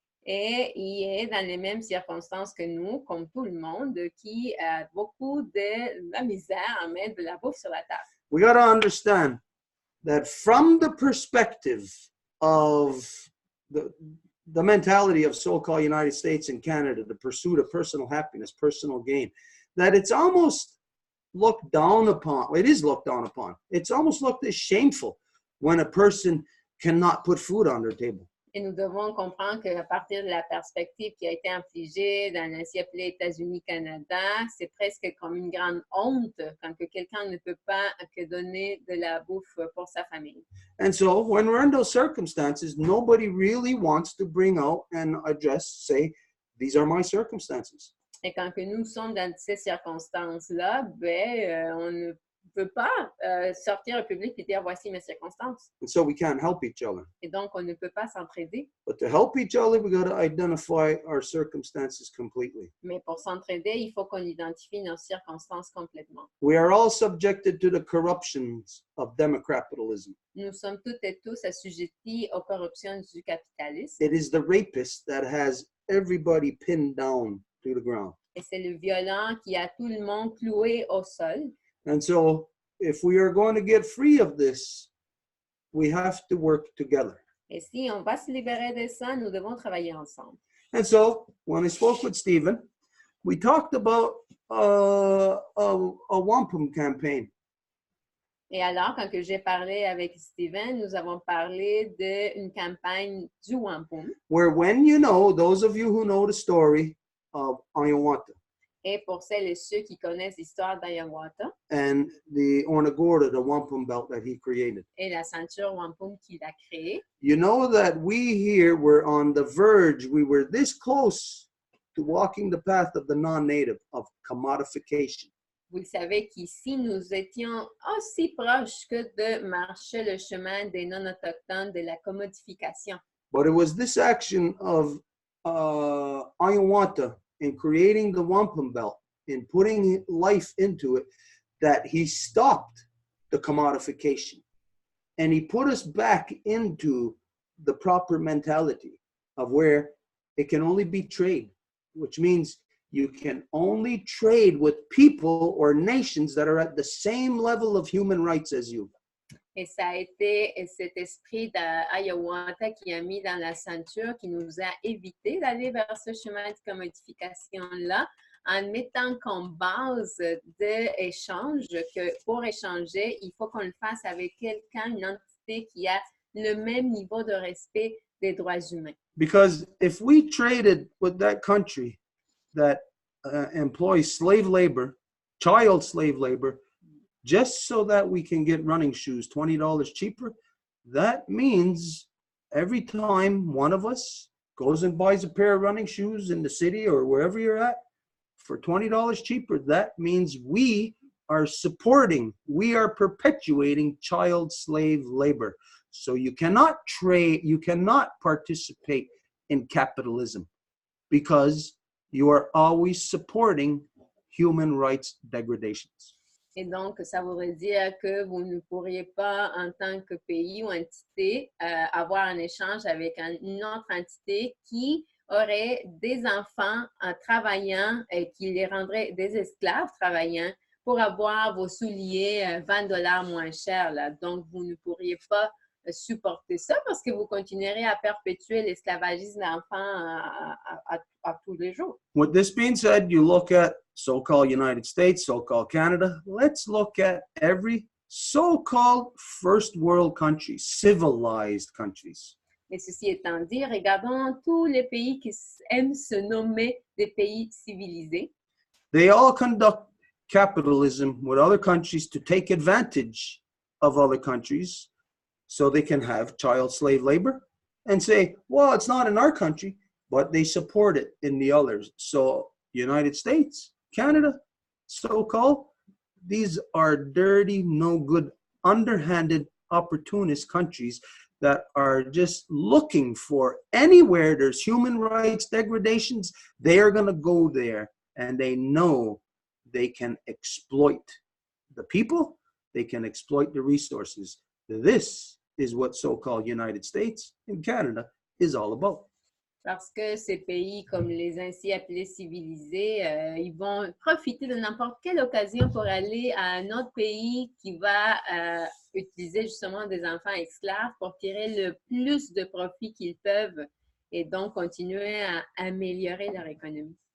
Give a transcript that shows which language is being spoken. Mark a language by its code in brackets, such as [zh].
[fr] Et il est dans les mêmes circonstances que nous, comme tout le monde, qui a beaucoup de la misère à mettre de la bouffe sur la table. [en] We got to understand that from the perspective of the mentality of so-called United States and Canada, the pursuit of personal happiness, personal gain, that it's almost looked down upon. It is looked down upon. It's almost looked as shameful when a person cannot put food on their table. [fr] Et nous devons comprendre qu'à partir de la perspective qui a été infligée dans l'ancien appelé États-Unis-Canada, c'est presque comme une grande honte quand que quelqu'un ne peut pas que donner de la bouffe pour sa famille. [en] And so when we're in those circumstances, nobody really wants to bring out and address, say, these are my circumstances. [fr] Et quand que nous sommes dans ces circonstances-là, on ne peut pas sortir au public et dire voici mes circonstances. [en] And so we can't help each other. [fr] Et donc, on ne peut pas s'entraider. [en] But to help each other, we got to identify our circumstances completely. [fr] Mais pour s'entraider, il faut qu'on identifie nos circonstances complètement. [en] We are all subjected to the corruptions of democapitalism. [fr] Nous sommes toutes et tous assujettis aux corruptions du capitalisme. [en] It is the rapist that has everybody pinned down to the ground. [fr] Et c'est le violent qui a tout le monde cloué au sol. [en] And so if we are going to get free of this, we have to work together. [fr] Et si on va se libérer de ça, nous devons travailler ensemble. [en] And so when I spoke with Stephen, we talked about a wampum campaign. [fr] Et alors, quand que j'ai parlé avec Steven, nous avons parlé d'une campagne du Wampum. [en] Where when you know, those of you who know the story of Ayawanta [fr] Et pour celles et ceux qui connaissent l'histoire d'Ayawata [en] and the Ornagorda, the wampum belt that he created, [fr] et la ceinture Wampum qu'il a créée, [en] you know that we here were on the verge, we were this close to walking the path of the non-native, of commodification. [fr] vous le savez qu'ici, nous étions aussi proches que de marcher le chemin des non-autochtones de la commodification. [en] But it was this action of Ayawanta in creating the wampum belt, in putting life into it, that he stopped the commodification. And he put us back into the proper mentality of where it can only be trade, which means you can only trade with people or nations that are at the same level of human rights as you. [fr] Et ça a été cet esprit d'Ayawata qui a mis dans la ceinture, qui nous a évité d'aller vers ce chemin de commodification-là, en mettant comme base d'échange que pour échanger, il faut qu'on le fasse avec quelqu'un, une entité qui a le même niveau de respect des droits humains. [en] Because if we traded with that country that employs slave labor, child slave labor, just so that we can get running shoes $20 cheaper, that means every time one of us goes and buys a pair of running shoes in the city or wherever you're at for $20 cheaper, that means we are supporting, we are perpetuating child slave labor. So you cannot trade, you cannot participate in capitalism because you are always supporting human rights degradations. [fr] Et donc, ça voudrait dire que vous ne pourriez pas, en tant que pays ou entité, avoir un échange avec une autre entité qui aurait des enfants travaillant et qui les rendrait des esclaves travaillant pour avoir vos souliers $20 moins chers. Là. Donc, vous ne pourriez pas supporter ça parce que vous continuerez à perpétuer l'esclavagisme d'enfants à tous les jours. [en] With this being said, you look at so-called United States, so-called Canada. Let's look at every so-called first world country, civilized countries. [fr] Mais ceci étant dit, regardons tous les pays qui aiment se nommer des pays civilisés. [en] They all conduct capitalism with other countries to take advantage of other countries so they can have child slave labor and say, well, it's not in our country, but they support it in the others. So United States, Canada, so-called, these are dirty, no good, underhanded, opportunist countries that are just looking for anywhere there's human rights degradations, they are going to go there and they know they can exploit the people, they can exploit the resources. This is what so-called United States and Canada is all about. [fr] Parce que ces pays, comme les ainsi appelés civilisés, ils vont profiter de n'importe quelle occasion pour aller à un autre pays qui va utiliser justement des enfants esclaves pour tirer le plus de profit qu'ils peuvent et donc continuer à améliorer leur économie.